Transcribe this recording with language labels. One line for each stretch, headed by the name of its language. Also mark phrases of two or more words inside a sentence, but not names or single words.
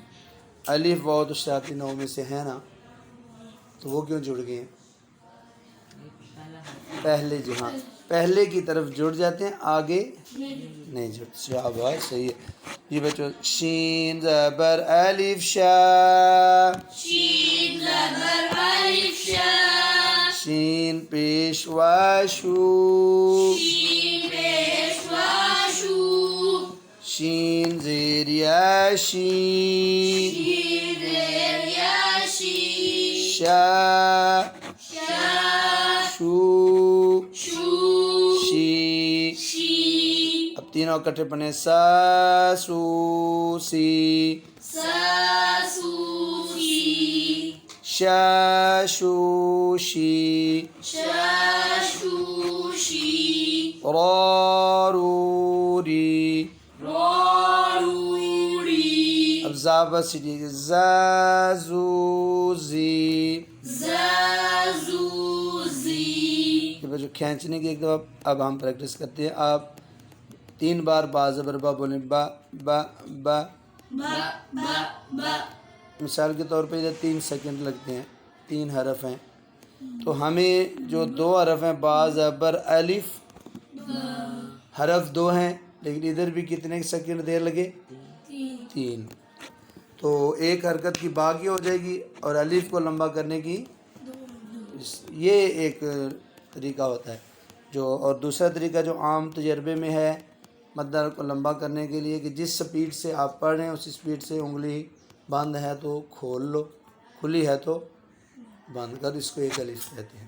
Urdu: الف واو تو شرارتی نو میں سے ہے نا، تو وہ کیوں جڑ گئے ہیں؟ پہلے جو ہاں پہلے کی طرف جڑ جاتے ہیں، آگے نہیں جڑ شاباش صحیح ہے جی بچوں شین زبر الف شا شین زبر الف شا شین پیش و شو شین پیش و شو شین زیر یا شین شین زیر یا شی شا شا شو شو شی شی اب تینوں اکٹھے پڑھیں سا سو سی سا سو سی شا شو شی شا شو شی را رو ری را رو ری اب زا بس سیٹی زا زو زی زا زو زی یہ بچوں کھینچنے کی ایک دفعہ اب ہم پریکٹس کرتے ہیں، آپ 3 بار با زبر با بولیں با با با با با با مثال کے طور پہ ادھر 3 سیکنڈ لگتے ہیں، 3 حرف ہیں تو ہمیں جو 2 حرف ہیں با زبر الف حرف 2 ہیں لیکن ادھر بھی کتنے سیکنڈ دیر لگے؟ 3 تو ایک حرکت کی با کی ہو جائے گی اور الف کو لمبا کرنے کی یہ ایک طریقہ ہوتا ہے جو، اور دوسرا طریقہ جو عام تجربے میں ہے مدہ کو لمبا کرنے کے لیے کہ جس سپیڈ سے آپ پڑھ رہے ہیں اسی سپیڈ سے انگلی بند ہے تو کھول لو، کھلی ہے تو بند کر، اس کو ایک الف کہتے ہیں۔